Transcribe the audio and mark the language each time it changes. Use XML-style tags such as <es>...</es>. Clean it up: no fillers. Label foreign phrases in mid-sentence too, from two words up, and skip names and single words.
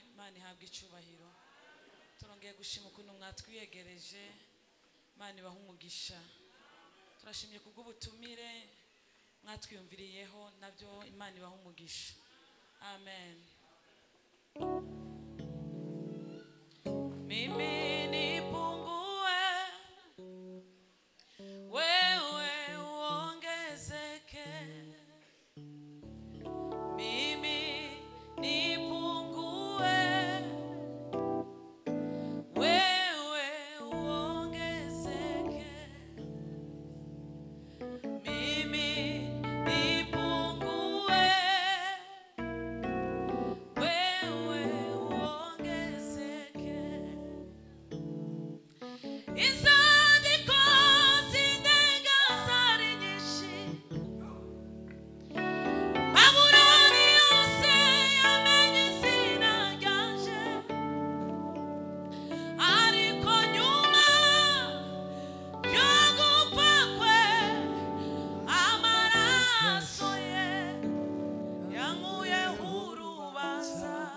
<rn>Imana ihabwa icubahiro. Turongeye gushima ukuntu mwatwiyegereje. Imana ibaha umugisha. Turashimye kubw'ubutumire mwatwiyumviriyeho, nabyo Imana ibaha umugisha. Amen.</rn> <sw>Mimi nipungue, wewe uongezeke. Mimi nipungue, wewe uongezeke. Mimi nipungue, wewe uongezeke.</sw> <rn>Izandiko zindenga zari nyinshi, Babuloni yose yamenye izina ryanje. Ariko nyuma yo gupfa kwe, amaraso ye yankuyeho urubanza.</rn>